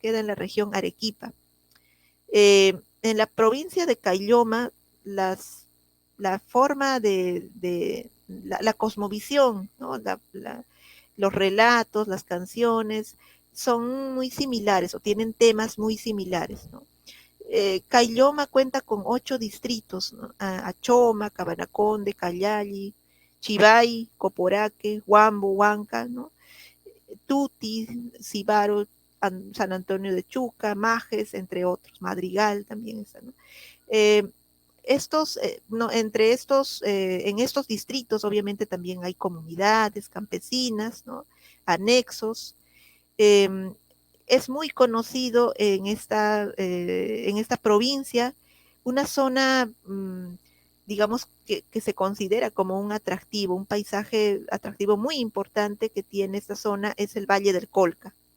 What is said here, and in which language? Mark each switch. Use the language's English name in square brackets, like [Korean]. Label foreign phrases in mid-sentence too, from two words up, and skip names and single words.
[Spanish] Queda en la región Arequipa. En la provincia de Caylloma, la forma la cosmovisión, ¿no? Los relatos, las canciones, son muy similares o tienen temas muy similares, ¿no? Caylloma cuenta con 8 distritos, ¿no? Achoma, Cabanaconde, Callali, Chivay, Coporaque, Huambo, Huanca, ¿no? Tuti, Cibaro, San Antonio de Chuca, Majes, entre otros, Madrigal también está, ¿no? Eh, no, entre estos, en estos distritos obviamente también hay comunidades campesinas, ¿no? Anexos. Eh, es muy conocido en esta provincia una zona, digamos, que se considera como un atractivo, un paisaje atractivo muy importante que tiene esta zona es el Valle del Colca.